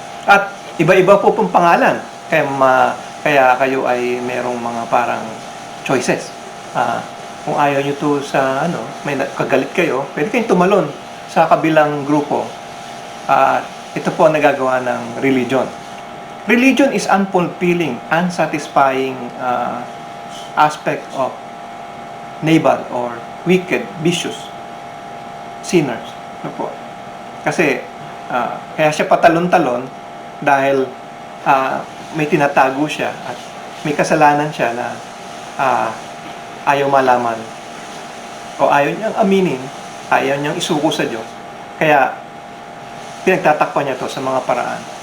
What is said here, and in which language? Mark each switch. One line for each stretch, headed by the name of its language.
Filipino: At iba-iba po pong pangalan. Kaya kayo ay merong mga parang choices. Kung ayaw nyo to sa may kagalit kayo, pwede kayong tumalon sa kabilang grupo. Ito po ang nagagawa ng religion.
English: Religion is unfulfilling, unsatisfying aspect of naval or wicked, vicious sinners.
Filipino: Po. Kasi kaya siya patalon-talon dahil may tinatago siya at may kasalanan siya na ayaw malaman o ayaw niyang aminin, ayaw niyang isuko sa Diyos. Kaya pinagtatakpan niya to sa mga paraan.